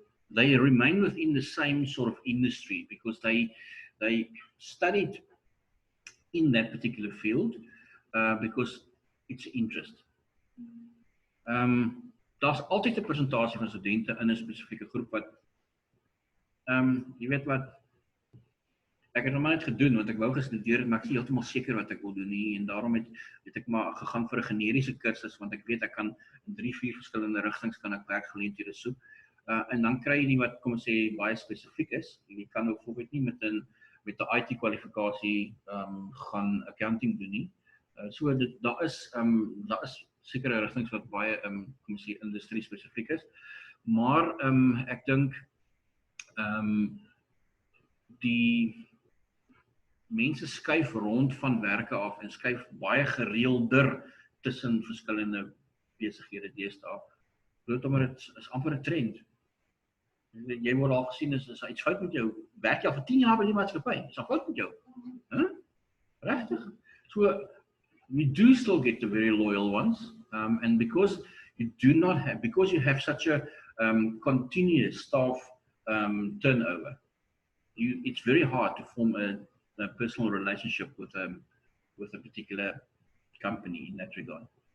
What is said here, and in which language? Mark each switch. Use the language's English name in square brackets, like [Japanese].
[English] They remain within the same sort of industry because they studied in that particular field because it's interest. [Afrikaans] Daar's altyd 'n persentasie van studente in 'n spesifieke groep wat jy weet wat, ek het nog maar net gedoen want ek wou gestudeer het, maar ek is nie heeltemal seker wat ek wil doen nie en daarom het ek maar gegaan vir 'n generiese kursus want ek weet ek kan in 3-4 verskillende rigtings kan ek werkgeleenthede soek. En dan kry jy die wat kom ons sê baie spesifiek is. Jy kan ook byvoorbeeld nie met 'n IT kwalifikasie gaan accounting doen nie. So daar is sekere rigtings wat baie kom ons sê industrie spesifiek is. Maar ek dink die mense skuif rond van werke af en skuif baie gereelder tussen verskillende besighede deesdae. Bloot omdat dit is amper 'n trend. Jy word al gesien is iets fout met jou. Werk jy al vir 10 jaar by die maatskappy? Is daar fout met jou? Regtig? [English] So we do still get the very loyal ones, and because you have such a continuous staff turnover, it's very hard to form a personal relationship with a particular company in that regard.